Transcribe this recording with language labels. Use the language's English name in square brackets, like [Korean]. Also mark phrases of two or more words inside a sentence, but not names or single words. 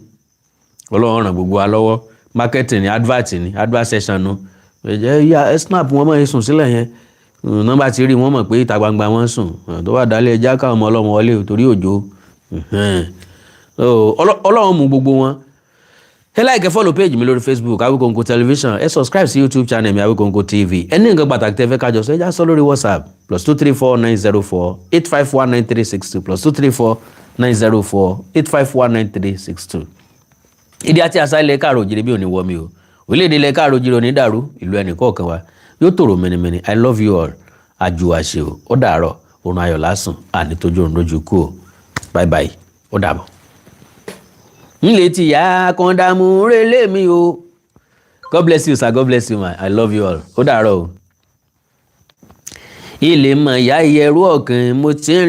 [Yoruba] Ọlọ́run ràn gbogbo wa lọ́wọ́. Marketing ni, [English] advert session [Yoruba] nu. Ẹ snap wọn mọ̀ ẹ sùn sílẹ̀ yẹn. Nọ́mbà ti rí wọn mọ̀ pé ìta gbangba wọn sùn. Tó bá dalẹ̀ ẹja káwọn ọmọ ọlọ́mọ wọlé torí òjò. Ọlọ́run mú gbogbo wọn. Ẹ [English] like follow page [Yoruba] mi lórí Facebook Awikonko Television. Ẹ subscribe sí YouTube channel mi Awikonko TV. Ẹ ní nǹkan pàtàkì tẹ́ fẹ́ kájọ sọ ẹ já sọ lórí WhatsApp +234 904 851 9362 +234 904 851 9362. Ìdí àti àṣà ilẹ̀ káàrọ̀ òjìrì bí ò ní wọ́ mi o. Orílẹ̀-èdè ilẹ̀ káàrọ̀ òjìrì ò ní dàrú, ìlú ẹnì kọ̀ọ̀kan wa yóò tòrò mẹ́nimẹ́ni. [English] I love you all. [Yoruba] Àjùwàṣe o. Ó dàárọ̀. Òrùn ayọ̀ lásùn. Àní tójú òrùn lójú kú o. [English] Bye bye. [Yoruba] Ó dàbọ̀. Nílé tí ìyá kan dààmú relé mi o. [English] God bless you sir. God bless you ma. I love you all. [Yoruba] Ó dàárọ̀ o. Ilé mọ̀ ìyá ìyẹ̀rú ọ̀kan mo ti ń